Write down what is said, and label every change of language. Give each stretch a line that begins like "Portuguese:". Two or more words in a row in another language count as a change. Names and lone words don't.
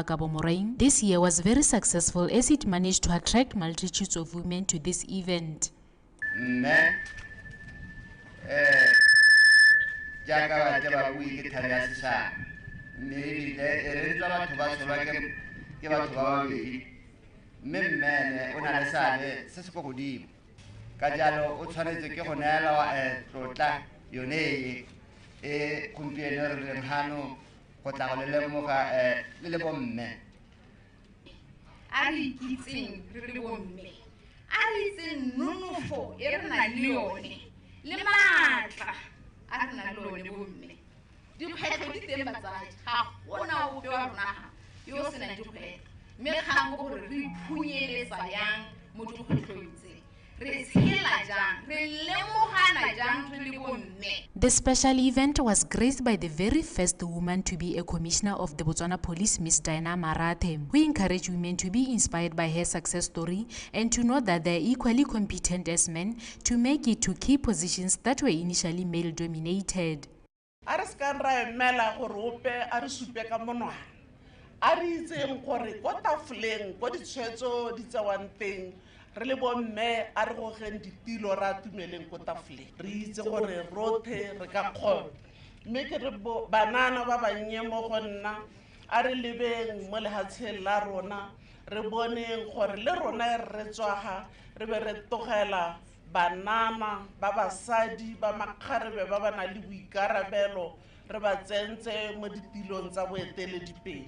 English: Gabo Morain, this year was very successful as it managed to attract multitudes of women to this event.
Tswana: Mmene o na le seabe se se go godimo ka jalo o tshwanetse ke go neela tlotla yone e gompieno re leng gano go tla go le lemoga le bomme a re ikitseng re le bomme a re itseng nonofo e re nang le yone le maatla a re nang le yone bomme dikgwetlho di teng batsadi ga gona ope wa rona yo o senang dikgwetlho.
English: The special event was graced by the very first woman to be a commissioner of the Botswana Police, Ms. Diana Marate, who encouraged women to be inspired by her success story and to know that they are equally competent as men to make it to key positions that were initially male-dominated.
Tswana: A re itseng gore ko tafoleng ko ditshwetso di tsewang teng re le bomme a re gogeng ditilo ra tumeleng ko tafoleng re itse gore rothe re ka kgona mme ke re banana ba bannye mo go nna a re lebeng mo lehatsheng la rona re boneng gore le rona re tswaga re be re tlogela banana ba basadi ba makgarebe ba ba na le boikarabelo re ba tsentse mo ditilong tsa boeteledipele.